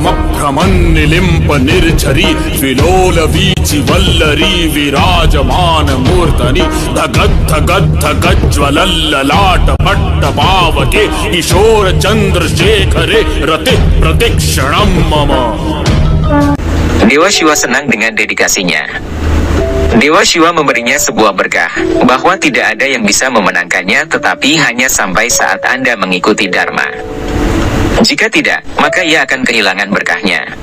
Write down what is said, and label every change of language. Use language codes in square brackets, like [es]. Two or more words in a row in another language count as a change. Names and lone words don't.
[sa] भ्रमन् निलिम्प निर्झरी विलोल वीचि वल्लरी विराजमान मूर्धनि धगद्धगद्धगज्ज्वलल्ललाट पट्ट पावके किशोर चन्द्रशेखरे रति प्रतीक्षणं मम. [id] Dewa Shiva senang dengan dedikasinya. Dewa Shiva memberinya sebuah berkah, bahwa tidak ada yang bisa memenangkannya tetapi hanya sampai saat Anda mengikuti Dharma. Jika tidak, maka ia akan kehilangan berkahnya.